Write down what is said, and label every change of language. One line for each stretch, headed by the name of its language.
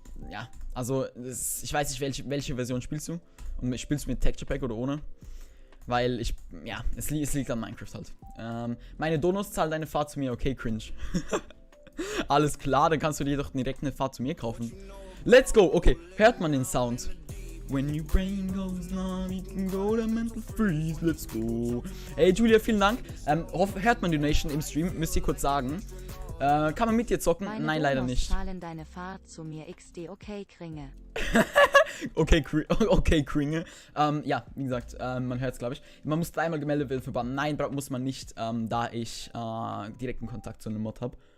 German: Ja, also ich weiß nicht, welche Version spielst du? Und spielst du mit Texture Pack oder ohne? Weil es liegt an Minecraft halt. Meine Donos zahlt eine Fahrt zu mir, okay, cringe. Alles klar, dann kannst du dir doch direkt eine Fahrt zu mir kaufen.
English: Let's go,
German: okay, hört man den Sound?
English: When your brain goes numb, you can go to mental freeze, let's go.
German: Hey Julia, vielen Dank. Hört man die Donation im Stream, müsst ihr kurz sagen. Kann man mit dir zocken? Meine Nein, leider nicht. Zahlen deine Fahrt zu mir XD, okay, Kringe. Okay, Kringe. Ja, wie gesagt, man hört es, glaube ich. Man muss dreimal gemeldet werden für Bann. Nein, muss man nicht, da ich direkten Kontakt zu einem Mod habe.